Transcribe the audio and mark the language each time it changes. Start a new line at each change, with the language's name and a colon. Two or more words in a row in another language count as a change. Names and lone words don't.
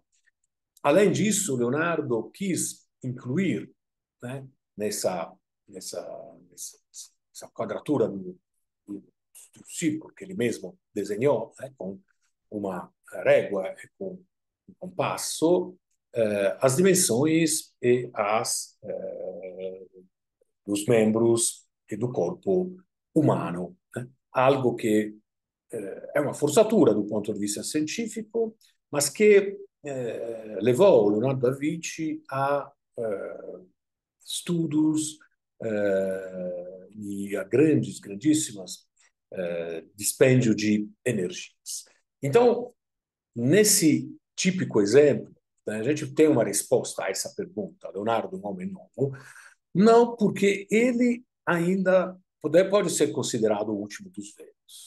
Portuguese: Além disso, Leonardo quis incluir, né, nessa, nessa, nessa quadratura do círculo que ele mesmo desenhou, né, com uma régua e com um compasso, as dimensões e dos membros e do corpo humano, né? Algo que
Italian: è una forzatura
Portuguese: do ponto
Italian: di vista scientifico, ma che
Portuguese: levou Leonardo da Vinci a estudos e a grandíssimas dispêndio de energias. Então, nesse típico exemplo, né, a gente tem uma resposta a essa pergunta, Leonardo é um homem novo, não porque ele ainda pode ser considerado o último dos velhos.